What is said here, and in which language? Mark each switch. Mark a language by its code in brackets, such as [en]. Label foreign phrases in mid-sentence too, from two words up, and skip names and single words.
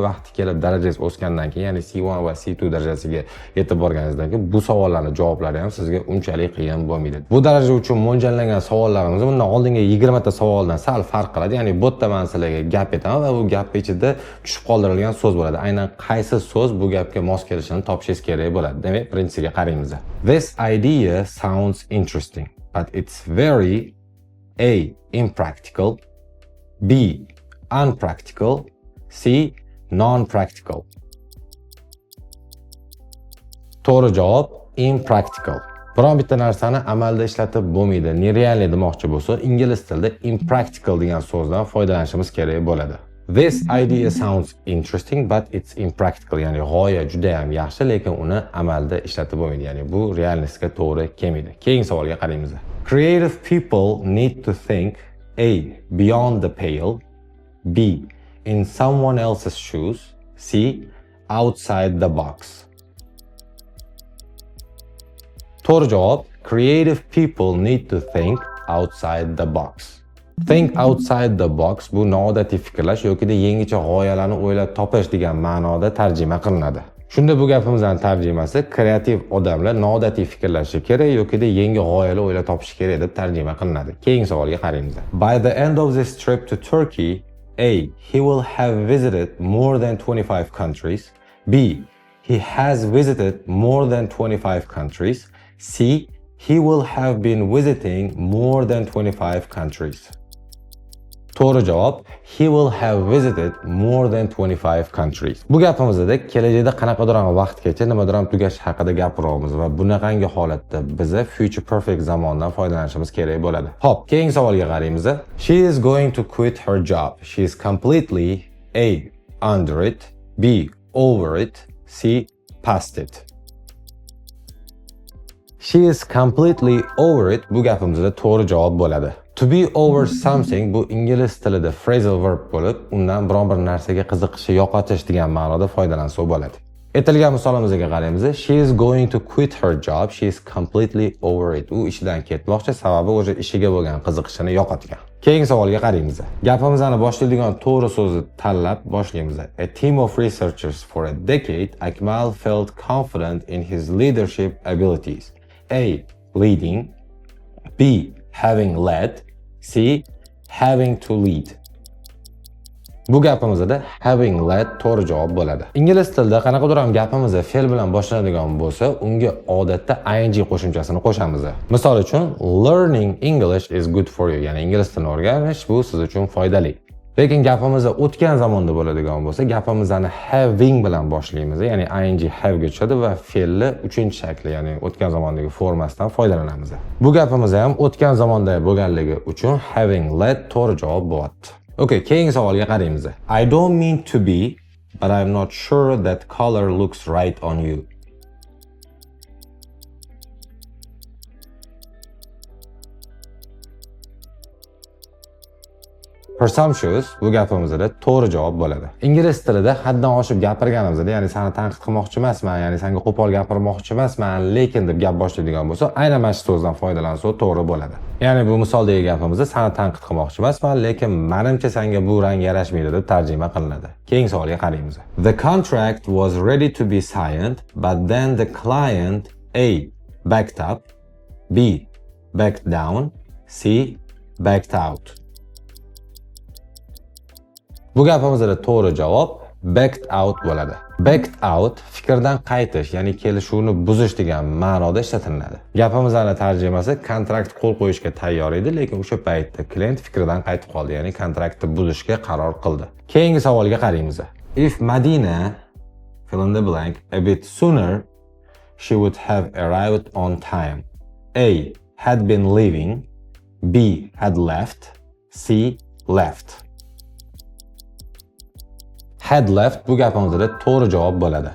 [uz] Vaqti kelib darajangiz o'sgandan keyin, ya'ni C1 va C2 darajasiga yetib borganingizdan keyin bu savollarning javoblari ham sizga unchalik qiyin bo'lmaydi. Bu daraja uchun mo'ljallangan savollarimiz bundan oldingi 20 ta savoldan sal farq qiladi. Ya'ni bu yerda men sizlarga gap aytaman va bu gap ichida tushib qoldirilgan so'z bo'ladi. Aynan qaysi so'z bu gapga mos kelishini topishingiz kerak bo'ladi. Demak, birinchisiga qaraymiz. [en] This idea sounds interesting, but it's very A. impractical, B. unpractical, C. non-practical. [uz] To'g'ri javob impractical. Biron bitta narsani amalda ishlatib bo'lmaydi, nerealni demoqchi bo'lsa, ingliz tilida impractical degan so'zdan foydalanishimiz kerak bo'ladi. [en] This idea sounds interesting but it's impractical. [uz] Ya'ni g'oya juda ham yaxshi, lekin uni amalda ishlatib bo'lmaydi. Ya'ni bu realistga to'g'ri kelmaydi. Keyingi savolga qaraymiz. [en] Creative people need to think A. Beyond the pale, B. In someone else's shoes, C. Outside the box. [uz] To'g'ri javob [en] creative people need to think outside the box. Think outside the box [uz] bu noodatiy fikrlash yoki yangicha g'oyalarni o'ylab topish degan ma'noda tarjima qilinadi. Shunda bu gapimizning tarjimasi kreativ odamlar noodatiy fikrlashi kerak yoki yangi g'oyalar o'ylab topishi kerak deb tarjima qilinadi. Keyingi savolga qaraymiz. [en] By the end of this trip to Turkey, A. He will have visited more than 25 countries. B. He has visited more than 25 countries. C. He will have been visiting more than 25 countries. [uz] To'g'ri javob [en] he will have visited more than 25 countries. [uz] Bu gapimizda kelajakda qanaqadir vaqtgacha nimadir ham tugash haqida gapiramiz va bunaqangi holatda biza [en] future perfect [uz] zamondan foydalanishimiz kerak bo'ladi. Xo'p, keyingi savolga qaraymiz. [en] She is going to quit her job. She is completely A. under it, B. over it, C. past it. She is completely over it [uz] bu gapimizda to'g'ri javob bo'ladi. [en] To be over something [uz] bu ingliz tilida [en] phrasal verb [uz] bo'lib, undan biron bir narsaga qiziqishi yo'qotish degan ma'noda foydalansa bo'ladi. Aytilgan misolimizga qaraymiz. [en] She is going to quit her job. She is completely over it. [uz] U ishidan ketmoqchi, sababi o'sha ishiga bo'lgan qiziqishini yo'qotgan. Keyingi savolga qaraymiz. Gapimizni boshlaydigan to'g'ri so'zni tanlab boshlaymiz. [en] A team of researchers for a decade, Akmal felt confident in his leadership abilities. A. Leading, B. Having led, C. Having to lead. [uz] Bu gapimizda [en] having led [uz] to'g'ri javob bo'ladi. Ingliz tilida qanaqadir ham gapimizda fe'l bilan boshlanadigan bo'lsa, unga odatda ing qo'shimchasini qo'shamiz. Misol uchun, [en] learning English is good for you. [uz] Ya'ni ingliz tilini o'rganish bu siz uchun foydali. Lekin gapimizda o'tgan zamonda bo'ladigan bo'lsa, gapimizni having bilan boshlaymiz. Ya'ni ing have'ga tushadi va fe'lni 3-shakli, ya'ni o'tgan zamondagi formasidan foydalanamiz. Bu gapimizda ham o'tgan zamonda bo'lganligi uchun [en] having led [uz] to'g'ri javob bo'ladi. Okay, keyingi savolga qaraymiz. [en] I don't mean to be, but I'm not sure that color looks right on you. [uz] Presumptuous bu gapimizda to'g'ri javob bo'ladi. Ingliz tilida haddan oshib gapirganimizda, ya'ni seni tanqid qilmoqchi emasman, ya'ni senga qo'pol gapirmoqchi emasman, lekin deb gap boshlaydigan bo'lsa, aynan mana shu so'zdan foydalansa to'g'ri bo'ladi. Ya'ni bu misoldagi gapimizda seni tanqid qilmoqchi emasman, lekin menimcha senga bu rang yarashmaydi deb tarjima qilinadi. Keyingi savolga qaraymiz. [en] The contract was ready to be signed, but then the client A. backed up, B. backed down, C. backed out. [uz] Bu gapimizda to'g'ri javob [en] backed out [uz] bo'ladi. [en] Backed out [uz] fikrdan qaytish, ya'ni kelishuvni buzish degan ma'noda ishlatiladi. Gapimizning tarjimasi kontrakt qo'l qo'yishga tayyor edi, lekin o'sha paytda klient fikridan qaytib qoldi, ya'ni kontraktni buzishga qaror qildi. Keyingi savolga qaraymiz. [en] If Madina fill in the blank a bit sooner, she would have arrived on time. A. had been leaving, B. had left, C. left. Had left [uz] bu gapimizda to'g'ri javob bo'ladi.